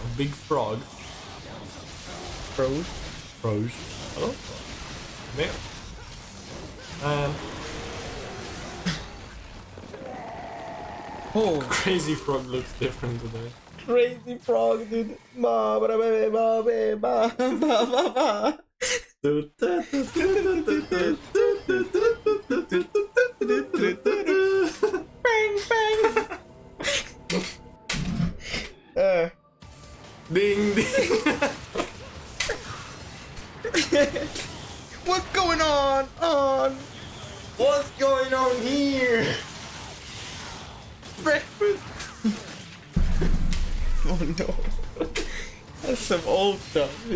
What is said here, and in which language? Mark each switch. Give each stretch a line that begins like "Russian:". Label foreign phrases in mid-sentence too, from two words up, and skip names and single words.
English: a big frog. Froze. Froze. Hello? There. And Oh, crazy frog looks different today. crazy frog, dude. Ma, ba, ba, ba, ba, ba, ba, ba, ba. Bang, bang. Ding ding. What's going on? What's going on here? Breakfast. Oh no. That's some old stuff.